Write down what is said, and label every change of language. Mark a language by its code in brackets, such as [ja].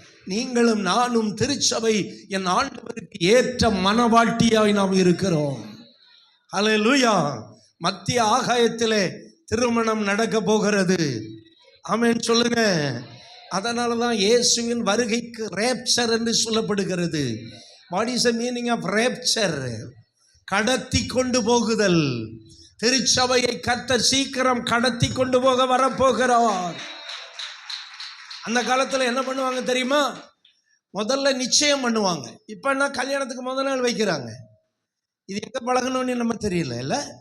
[ta] நீங்களும் நானும் திருச்சபை என் ஆண்டவருக்கு ஏற்ற மணவாட்டியாய் நாம் இருக்கிறோம். அல்லேலூயா. மத்திய ஆகாயத்திலே திருமணம் நடக்க போகிறது. ஆமென் சொல்லுங்க. அதனாலதான் இயேசுவின் வருகைக்கு ரேப்சர் என்று சொல்லப்படுகிறது. [en] What is the meaning of rapture? [ta] கடத்தி கொண்டு போகுதல். திருச்சபையை கர்த்தர் சீக்கிரம் கடத்தி கொண்டு போக வரப்போகிறார். அந்த காலத்துல என்ன பண்ணுவாங்க தெரியுமா? முதல்ல நிச்சயம் பண்ணுவாங்க. இப்ப என்ன, கல்யாணத்துக்கு முதல் நாள் வைக்கிறாங்க. இது எங்க பழகணும்னு நம்ம தெரியல இல்ல.